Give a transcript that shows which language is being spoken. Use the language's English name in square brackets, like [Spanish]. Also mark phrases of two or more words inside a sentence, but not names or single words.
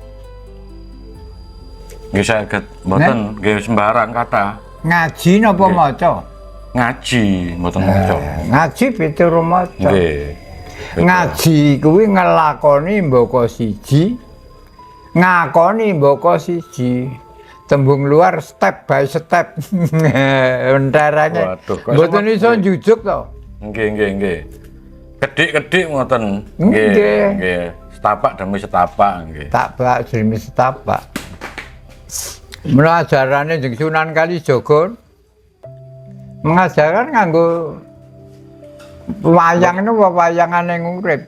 [Javanese] Nggih saged, mboten nggih sembarang kata. Ngaji napa maca? Ngaji, mboten maca. Ngaji pituru maca. Nggih. Ngaji kuwi ngelakoni mbaka siji, ngakoni mbaka siji. Tembung luar [English] step by step. [Javanese] Entarane. Mboten iso njujuk to. Nggih. Kedik-kedik ngoten. Nggih. [Indonesian] Setapak demi setapak nggih. Tapak demi setapak. [Javanese] Mula ajarane jeung Sunan Kalijaga mengajarkan nganggo wayang itu wayangane ngurip.